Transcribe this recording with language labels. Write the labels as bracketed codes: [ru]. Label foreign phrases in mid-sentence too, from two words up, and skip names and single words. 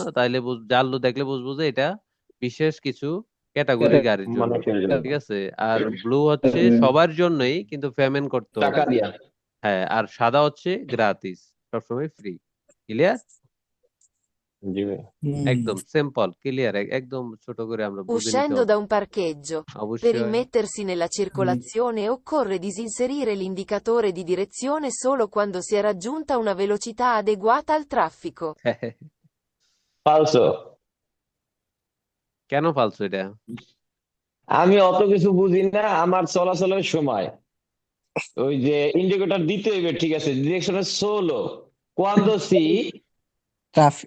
[bn] তাইলে জালো দেখলে বুঝবো যে এটা বিশেষ কিছু ক্যাটাগরির গাড়ির জন্য। মানুষের জন্য ঠিক আছে। আর ব্লু হচ্ছে সবার জন্যই, কিন্তু পেমেন্ট করতে টাকা হবে। দিয়া। হ্যাঁ। আর সাদা হচ্ছে গ্রাতিস, সবসময় ফ্রি। ক্লিয়ার? জি ভাই। একদম সিম্পল, ক্লিয়ার, একদম ছোট করে আমরা বুঝে নিতে [it] Uscendo [bn] হবে [it] da un parcheggio, per [bn] অবশ্যই। [it] immettersi nella circolazione occorre disinserire l'indicatore di direzione solo quando si è raggiunta una velocità adeguata al traffico. [bn] ফালসো। কেন ফালসু এটা? আমি অত কিছু বুঝি না, আমার চলাচলের সময় ওই যে ইন্ডিকেটর দিতে হইবে, ঠিক আছে, ডিরেকশনে [it] solo quando si [bn] ট্রাফিক।